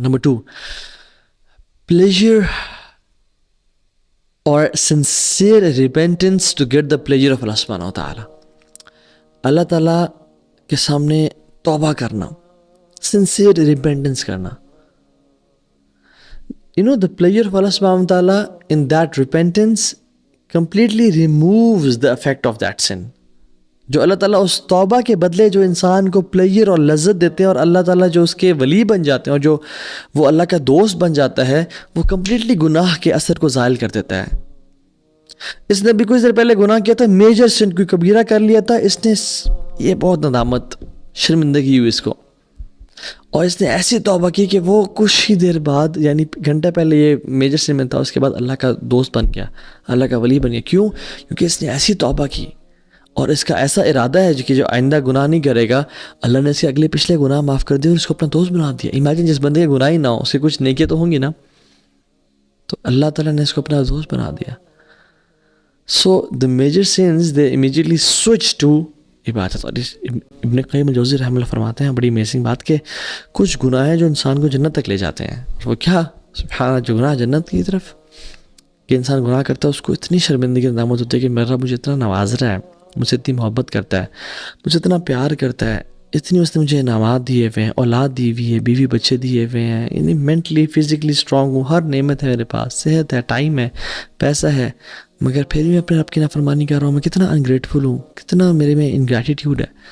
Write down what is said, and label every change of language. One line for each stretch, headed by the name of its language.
English: Number 2, pleasure or sincere repentance to get the pleasure of Allah subhanahu wa ta'ala.
Urdu: اللہ تعالیٰ کے سامنے توبہ کرنا, سنسیئر ریپینٹنس کرنا.
English: The pleasure of Allah subhanahu wa ta'ala in that repentance completely removes the effect of that sin.
Urdu: جو اللہ تعالیٰ اس توبہ کے بدلے جو انسان کو پلیئر اور لذت دیتے ہیں, اور اللہ تعالیٰ جو اس کے ولی بن جاتے ہیں اور جو وہ اللہ کا دوست بن جاتا ہے, وہ کمپلیٹلی گناہ کے اثر کو زائل کر دیتا ہے. اس نے بھی کچھ دیر پہلے گناہ کیا تھا, میجر سن, کوئی کبیرہ کر لیا تھا, اس نے یہ بہت ندامت, شرمندگی ہوئی اس کو, اور اس نے ایسی توبہ کی کہ وہ کچھ ہی دیر بعد, یعنی گھنٹہ پہلے یہ میجر سن میں تھا, اس کے بعد اللہ کا دوست بن گیا, اللہ کا ولی بن گیا. کیوں؟ کیونکہ اس نے ایسی توبہ کی اور اس کا ایسا ارادہ ہے کہ جو آئندہ گناہ نہیں کرے گا, اللہ نے اس کے اگلے پچھلے گناہ معاف کر دیے اور اس کو اپنا دوست بنا دیا. امیجن جس بندے کے گناہ ہی نہ ہو, اس کے کچھ نیکیاں تو ہوں گی نا, تو اللہ تعالیٰ نے اس کو اپنا دوست بنا دیا.
English: So the major sins they immediately switch to عبادت.
Urdu: اور ابن قیم الجوزی رحمہ اللہ فرماتے ہیں بڑی امیزنگ بات کہ کچھ گناہ ہیں جو انسان کو جنت تک لے جاتے ہیں. وہ کیا؟ سبحان اللہ, جو گناہ جنت کی طرف, کہ انسان گناہ کرتا ہے اس کو اتنی شرمندگی ندامت ہوتی ہے کہ میرا مجھے اتنا نواز رہا ہے, مجھ سے اتنی محبت کرتا ہے, مجھے اتنا پیار کرتا ہے, اتنی اس نے مجھے انعامات دیے ہوئے ہیں, اولاد دی ہوئی ہے, بیوی بچے دیے ہوئے ہیں, یعنی مینٹلی فزیکلی اسٹرانگ ہوں, ہر نعمت ہے میرے پاس, صحت ہے, ٹائم ہے, پیسہ ہے, مگر پھر بھی میں اپنے رب کی نافرمانی کر رہا ہوں. میں کتنا انگریٹفل ہوں, کتنا میرے میں انگریٹیٹیوڈ ہے.